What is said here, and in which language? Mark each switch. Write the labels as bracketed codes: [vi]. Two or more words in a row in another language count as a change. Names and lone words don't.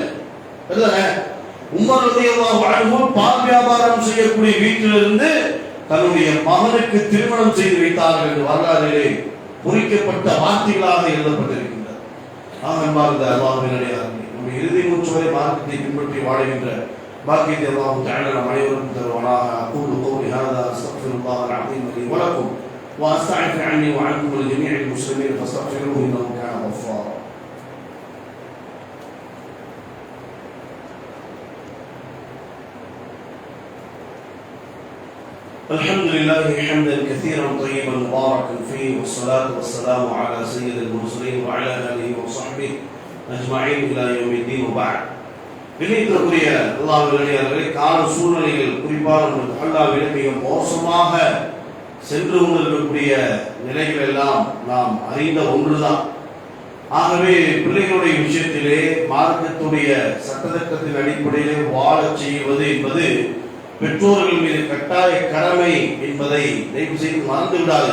[ta] உமர் [ar] رضي الله عنه [ta] பால் வியாபாரம் செய்யக்கூடிய வீட்டிலிருந்து தன்னுடைய மகனுக்கு திருமணம் செய்து வைத்தார்கள் என்று வரலாற்றிலே பொறிக்கப்பட்ட வார்த்தைகளாக எழுதப்பட்டிருக்கின்றது. அன்பார்ந்த அல்லாஹ்வின் அடியார்களே, நம்ம இறுதி மூச்சு வரை மார்க்கத்தை பின்பற்றி வாழுகின்ற பாக்கியத்தை [ar] الله تعالى [ta] நம் அனைவருக்கும் தருவானாக. [ar] أقول قولي هذا أستغفر الله العظيم لي ولكم وأستغفر عني وعنكم ولجميع المسلمين فاستغفروه إنه كان غفارا. الحمد لله حمدا كثيرا طيبا مباركا فيه والصلاة والسلام على سيد المرسلين وعلى آله وصحبه أجمعين إلى يوم الدين وبعد. [ta] இணையத்திற்குரிய அல்லாஹ்விலே கால சூழ்நிலைகள் குறிப்பாக அல்லாஹ்விலே மிக மோசமாக சென்று கொண்டிருக்கக்கூடிய நிலைகள் எல்லாம் நாம் அறிந்த ஒன்றுதான். ஆகவே பிள்ளைகளுடைய விஷயத்திலே மார்க்கத்துடைய சட்டத்திட்டத்தின் அடிப்படையிலே வாழச் செய்வது என்பது பெற்றோர்கள் மீது கட்டாய கடமை என்பதை தயவு செய்து மறந்து விடாது.